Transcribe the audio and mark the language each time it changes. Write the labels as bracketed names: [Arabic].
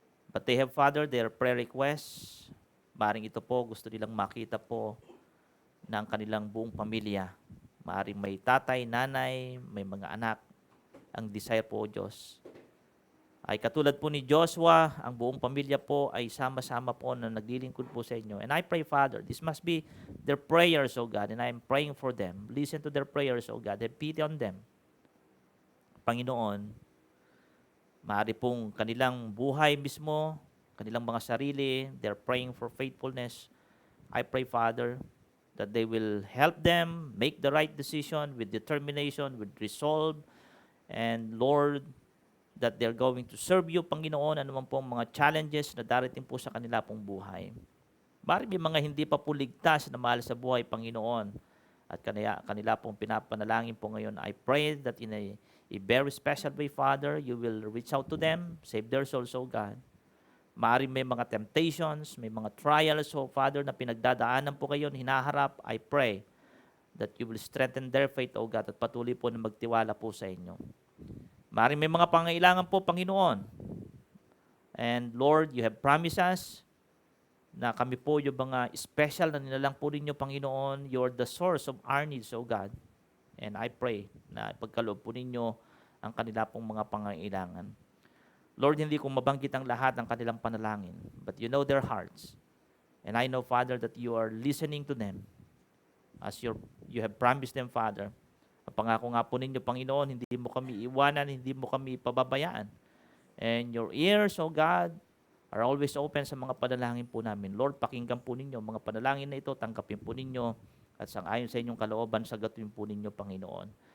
[English] But they have, Father, their prayer requests. [Filipino] Maaring ito po, gusto nilang makita po ng kanilang buong pamilya. Maaring may tatay, nanay, may mga anak. Ang desire po, Diyos, ay katulad po ni Joshua, ang buong pamilya po ay sama-sama po na naglilingkod po sa inyo. [English] And I pray, Father, this must be their prayers, O God, and I am praying for them. Listen to their prayers, O God. Have pity on them. Panginoon, [Filipino] maaari pong kanilang buhay mismo, kanilang mga sarili, [English] they're praying for faithfulness. I pray, Father, that they will help them make the right decision with determination, with resolve, and Lord, that they're going to serve you, Panginoon, [Filipino] anuman pong mga challenges na darating po sa kanila pong buhay. Bari may mga hindi pa po ligtas na mahal sa buhay, Panginoon, at kanila pong pinapanalangin po ngayon. [English] I pray that in a very special way, Father, you will reach out to them, save their souls, O God. [Filipino] Maaaring may mga temptations, may mga trials, O Father, na pinagdadaanan po kayo, hinaharap. [English] I pray that you will strengthen their faith, O God, [Filipino] at patuloy po na magtiwala po sa inyo. Maaaring may mga pangailangan po, Panginoon. [English] And Lord, you have promised us [Filipino] na kami po yung mga special na nilalang po ninyo, Panginoon. [English] You're the source of our needs, O God. And I pray [Filipino] na pagkaloob po ninyo ang kanila pong mga pangailangan. Lord, hindi ko mabanggit ang lahat ng kanilang panalangin, [English] but you know their hearts. And I know, Father, that you are listening to them as you have promised them, Father. [Filipino] Ang pangako nga po ninyo, Panginoon, hindi mo kami iwanan, hindi mo kami pababayaan. [English] And your ears, O God, are always open [Filipino] sa mga panalangin po namin. Lord, pakinggan po ninyo mga panalangin na ito, tanggapin po ninyo, at sangayon sa inyong kalooban, sagutin po ninyo, Panginoon.